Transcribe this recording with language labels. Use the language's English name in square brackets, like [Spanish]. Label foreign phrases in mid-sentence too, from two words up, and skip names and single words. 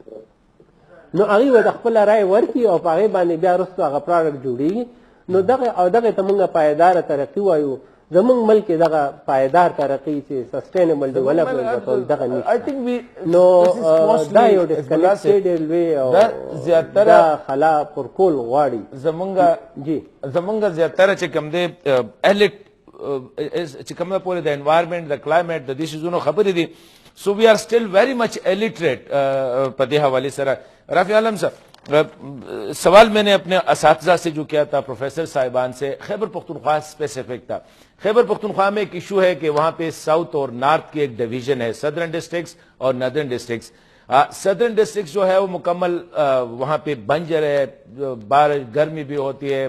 [Pashto] نو هغې به د خپله رای ورکړي او په هغې باندې بیا وروسته هغه پروډکټ جوړیږي نو دغه ته موږ پایداره ترقي وایو زمونږ ملک کې دغه پایدار ترقي چې [English] sustainable development [Pashto] ورته وایي دغه نشته نو دا یو ډسکنیکټډ وی او دا خلا پر کول غواړي زمونږ زیاتره چې کوم دی اهل چې کومه پورې د انوایرمنٹ د کلایمیټ د دې شیزونو خبرې دي [English] so we are still very much illiterate [Pashto] په دې حوالے سره [Urdu] رافع عالم صاحب سوال میں نے اپنے اساتذہ سے جو کیا تھا پروفیسر صاحبان سے خیبر پختونخوا اسپیسیفک تھا خیبر پختونخوا میں ایک ایشو ہے کہ وہاں پہ ساؤتھ اور نارتھ کی ایک ڈویژن ہے سدرن ڈسٹرکٹس اور نردرن ڈسٹرکٹس سدرن ڈسٹرکٹس جو ہے وہ مکمل وہاں پہ بنجر ہے گرمی بھی ہوتی ہے